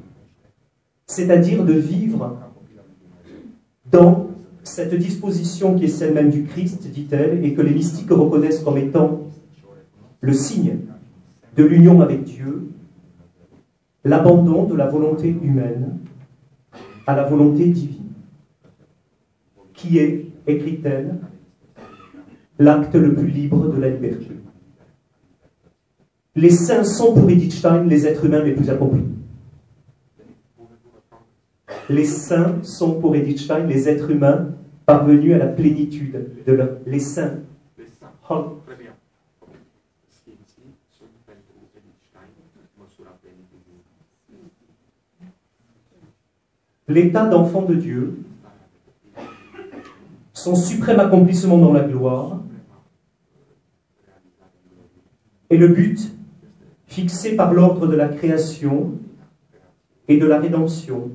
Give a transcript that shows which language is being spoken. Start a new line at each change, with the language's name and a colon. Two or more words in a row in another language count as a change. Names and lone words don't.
French: C'est-à-dire de vivre dans cette disposition qui est celle même du Christ, dit-elle, et que les mystiques reconnaissent comme étant le signe de l'union avec Dieu, l'abandon de la volonté humaine à la volonté divine, qui est, écrit-elle, l'acte le plus libre de la liberté. Les saints sont pour Edith Stein les êtres humains les plus accomplis. Les saints sont pour Edith Stein les êtres humains parvenus à la plénitude de leur... Les saints. Très bien.
Romanian: Sfinții sunt pentru Edith Stein măsura plenitudinii.
French: L'état d'enfant de Dieu, son suprême accomplissement dans la gloire, est le but fixé par l'ordre de la création et de la rédemption.